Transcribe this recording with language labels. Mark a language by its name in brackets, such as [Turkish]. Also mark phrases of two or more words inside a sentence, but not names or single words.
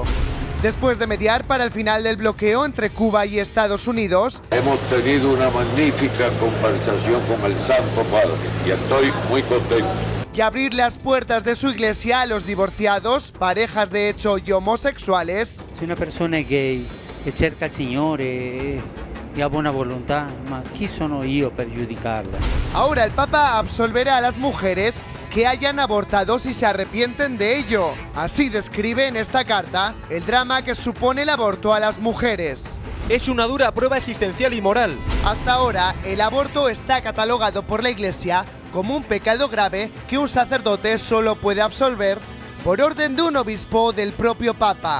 [Spanish] Después de mediar para el final del bloqueo entre Cuba y Estados Unidos, hemos tenido una magnífica conversación con el Santo Padre y estoy muy contento. Y abrir las puertas de su iglesia a los divorciados, parejas de hecho y homosexuales. [Italian] Si una persona è gay e cerca il Signore e ha buona volontà, ma chi sono io per giudicarla? [Spanish] Ahora el Papa absolverá a las mujeres que hayan abortado si se arrepienten de ello. Así describe en esta carta el drama que supone el aborto a las mujeres. Es una dura prueba existencial y moral. Hasta ahora, el aborto está catalogado por la Iglesia como un pecado grave que un sacerdote solo puede absolver por orden de un obispo o del propio Papa.